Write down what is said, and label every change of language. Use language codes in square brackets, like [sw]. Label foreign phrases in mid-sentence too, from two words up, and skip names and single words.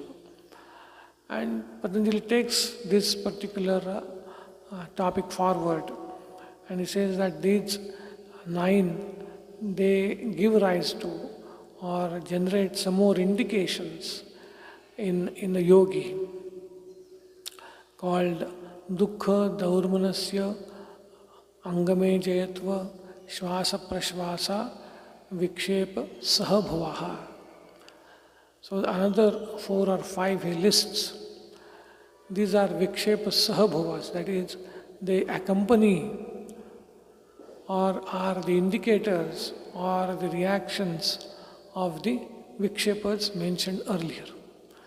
[en] And Patanjali takes this particular topic forward, and he says that these 9, they give rise to or generate some more indications in the yogi called [sa] दुःख दौर्मनस्य अङ्गमे जयत्व श्वास प्रश्वास विक्षेप सहभावः. [en] So another 4 or 5 he lists. These are [sa] विक्षेप सहभावाः, [en] that is, they accompany or are the indicators or the reactions of the vikshepas mentioned earlier.